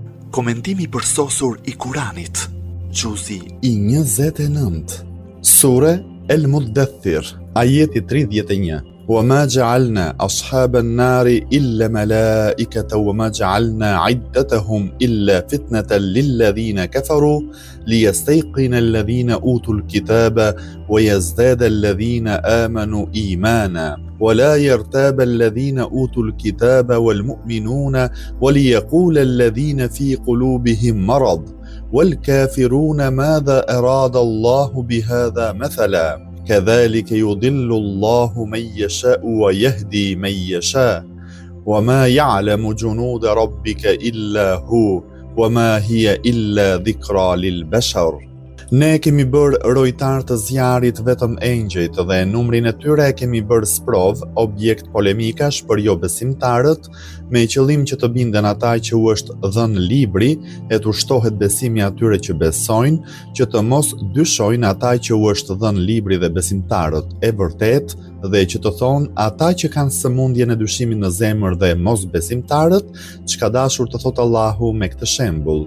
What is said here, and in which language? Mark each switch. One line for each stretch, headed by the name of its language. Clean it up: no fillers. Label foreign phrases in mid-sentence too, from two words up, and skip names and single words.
Albanian: Komentimi përsosur I Kuranit, Gjuzi I 29. Sure El Muddathir, ajeti 31.
Arabic: وما جعلنا أصحاب النار إلا ملائكة وما جعلنا عدتهم إلا فتنة للذين كفروا ليستيقن الذين أوتوا الكتاب ويزداد الذين آمنوا إيمانا ولا يرتاب الذين أوتوا الكتاب والمؤمنون وليقول الذين في قلوبهم مرض والكافرون ماذا أراد الله بهذا مثلا كذلك يضل الله من يشاء ويهدي من يشاء وما يعلم جنود ربك إلا هو وما هي إلا ذكرى للبشر.
Albanian: Ne kemi bërë rojtar të zjarit vetëm engjëjt dhe numrin e tyre kemi bërë sprov, objekt polemikash për jo besimtarët, me qëllim që të binden ata që u është dhënë libri, e të ushtohet besimi atyre që besojnë, që të mos dyshojnë ata që u është dhënë libri dhe besimtarët e vërtet, dhe që të thonë ata që kanë sëmundje në dyshimin në zemër dhe mos besimtarët, çka dashur të thotë Allahu me këtë shembull.